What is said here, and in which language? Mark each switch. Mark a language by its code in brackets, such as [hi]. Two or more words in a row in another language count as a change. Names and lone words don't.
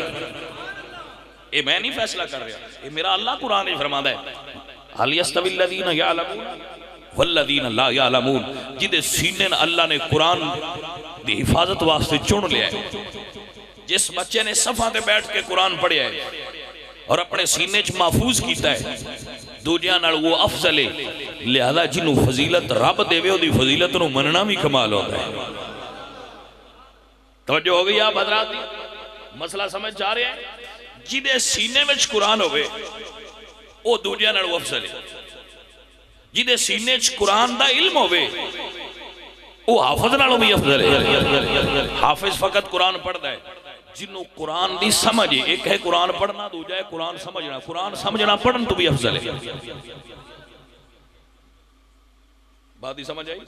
[pa] یہ میں نہیں فیصلہ کر رہا، یہ میرا اللہ قرآن اچ فرماتا ہے [ar] حل یستوی الذین یعلمون والذین لا یعلمون، [pa] جدے سینے اللہ نے قرآن دی حفاظت واسطے چن لیا ہے۔ جس بچے نے صفحہ تے بیٹھ کے قرآن پڑھیا ہے اور اپنے سینے چ محفوظ کیتا ہے، دوجیاں نال وہ افضل ہے، لہذا جنہوں فضیلت رب دے وے دی فضیلت نو مننا بھی کمال ہوتا ہے۔ [ur] توجہ ہو گئی آپ حضرات دی؟ مسئلہ سمجھ جا رہے ہیں؟ [pa] جدے سینے میں قرآن ہوئے وہ دوجیاں نال وہ افضل ہے، جدے سینے چ قرآن دا علم ہوئے وہ حافظ نالوں بھی افضل ہے۔ حافظ فقط قرآن پڑھتا ہے، جنہوں قرآن دی سمجھ ہے، ایک ہے قرآن پڑھنا، دو جائے قرآن سمجھنا، قرآن سمجھنا پڑھن تو بھی افضل ہے۔ [ur] بات ہی سمجھ آئی؟